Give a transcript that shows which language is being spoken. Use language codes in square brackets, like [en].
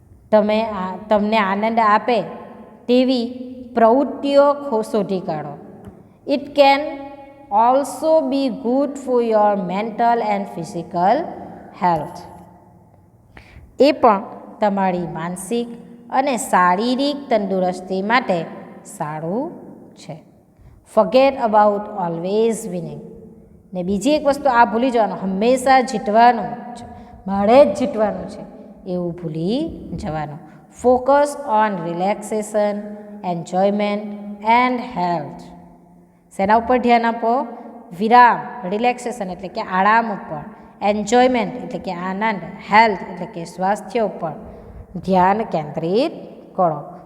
[gu] તમને આનંદ આપે તેવી પ્રવૃત્તિઓ શોધી કાઢો. [en] It can also be good for your mental and physical health. [gu] એ પણ તમારી માનસિક અને શારીરિક તંદુરસ્તી માટે સારું છે. [en] Forget about always winning. [gu] ને બીજી એક વસ્તુ આ ભૂલી જવાનું, હંમેશા જીતવાનું છે, મારે જ જીતવાનું છે એવું ભૂલી જવાનું. [en] Focus on relaxation, enjoyment and health. [gu] શેના ઉપર ધ્યાન આપો? વિરામ, રિલેક્સેશન એટલે કે આરામ ઉપર, એન્જોયમેન્ટ એટલે કે આનંદ, હેલ્થ એટલે કે સ્વાસ્થ્ય ઉપર ધ્યાન કેન્દ્રિત કરો.